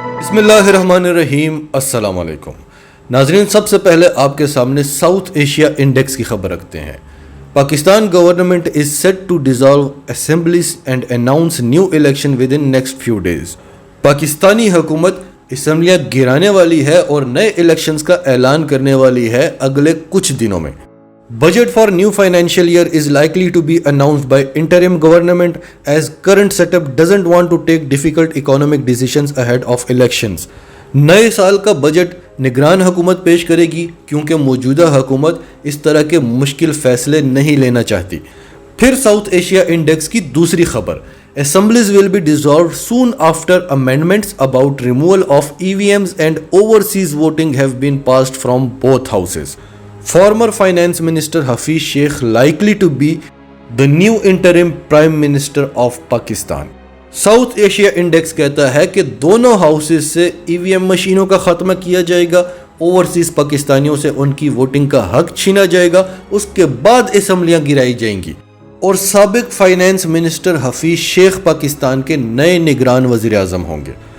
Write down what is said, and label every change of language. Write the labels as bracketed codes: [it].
[hi] बिस्मिल्लाहिर्रहमानिर्रहीम अस्सलाम वालेकुम नाजरीन, सबसे पहले आपके सामने साउथ एशिया इंडेक्स की खबर रखते हैं। [en] Pakistan government is set to dissolve assemblies and announce new election within next few days. [hi] Pakistani हुकूमत असम्बलियाँ गिराने वाली है और नए इलेक्शंस का ऐलान करने वाली है अगले कुछ दिनों में। [en] Budget for new financial year is likely to be announced by interim government as current setup doesn't want to take difficult economic decisions ahead of elections. [hi] नए साल का बजट निगरान हुकूमत पेश करेगी क्योंकि मौजूदा हुकूमत इस तरह के मुश्किल फैसले नहीं लेना चाहती। फिर साउथ एशिया इंडेक्स की दूसरी खबर, [en] Assemblies will be dissolved soon after amendments about removal of EVMs and overseas voting have been passed from both houses. Former Finance Minister Hafiz Sheikh likely to be the new interim Prime Minister of Pakistan. [hi] South Asia index कहता है कि दोनों houses से EVM मशीनों का खात्मा किया जाएगा, ओवरसीज पाकिस्तानियों से उनकी वोटिंग का हक छीना जाएगा, उसके बाद असम्बलियां गिराई जाएंगी और साबिक फाइनेंस मिनिस्टर हफीज शेख पाकिस्तान के नए निगरान वजीर आजम होंगे।